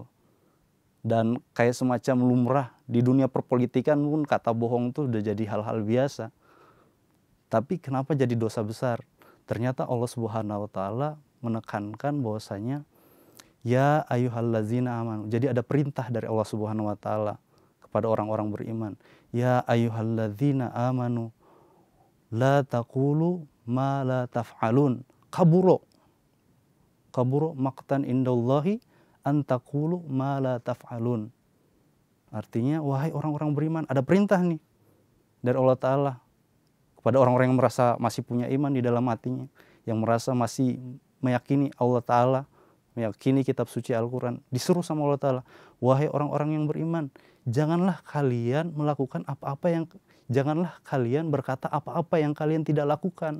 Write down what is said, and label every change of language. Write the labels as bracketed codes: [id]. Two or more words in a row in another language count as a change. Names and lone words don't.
[id] Dan kayak semacam lumrah di dunia perpolitikan pun kata bohong tuh udah jadi hal-hal biasa. Tapi kenapa jadi dosa besar? Ternyata Allah [ar] سبحانه وتعالى [id] menekankan bahwasanya [ar] يا أيها الذين آمنوا. [id] Jadi ada perintah dari Allah [ar] سبحانه وتعالى [id] kepada orang-orang beriman. [ar] يا أيها الذين آمنوا لم تقولون ما لا تفعلون. كبر مقتا عند الله أن تقولوا ما لا تفعلون. [id] Artinya wahai orang-orang beriman, ada perintah nih dari Allah Ta'ala kepada orang-orang yang merasa masih punya iman di dalam hatinya, yang merasa masih meyakini Allah Ta'ala, meyakini kitab suci Al-Quran. Disuruh sama Allah Ta'ala, wahai orang-orang yang beriman, janganlah kalian berkata apa-apa yang kalian tidak lakukan.